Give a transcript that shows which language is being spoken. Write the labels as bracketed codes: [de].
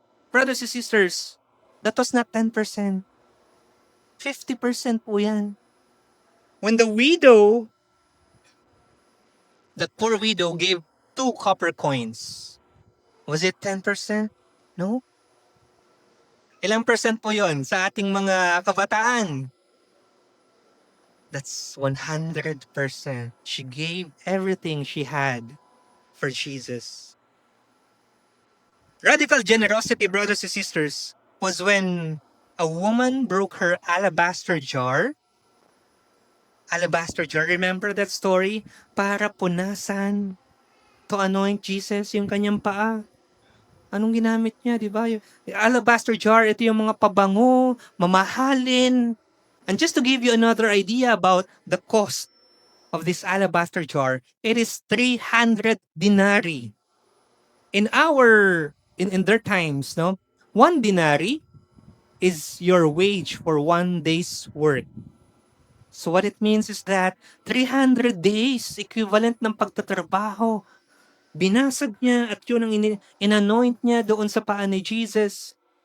[en] Brothers and sisters, that was not 10%. 50% [tl] po yan. [en] When the widow, that poor widow gave 2 copper coins, was it 10%? No. [tl] Ilang percent po yon sa ating mga kabataan? [en] That's 100%. She gave everything she had for Jesus. Radical generosity, brothers and sisters, was when a woman broke her alabaster jar. Alabaster jar, remember that story? [tl] Para punasan, [en] to anoint Jesus, [tl] yung kanyang paa. Anong ginamit niya, di ba? Yung alabaster jar, ito yung mga pabango, mamahalin. [en] And just to give you another idea about the cost of this alabaster jar, it is 300 denarii. In their times, no, 1 denarii is your wage for 1 day's work. So what it means is that 300 days, equivalent [tl] ng pagtatrabaho. Binasag niya at yun ang in-anoint niya doon sa paa ni Jesus.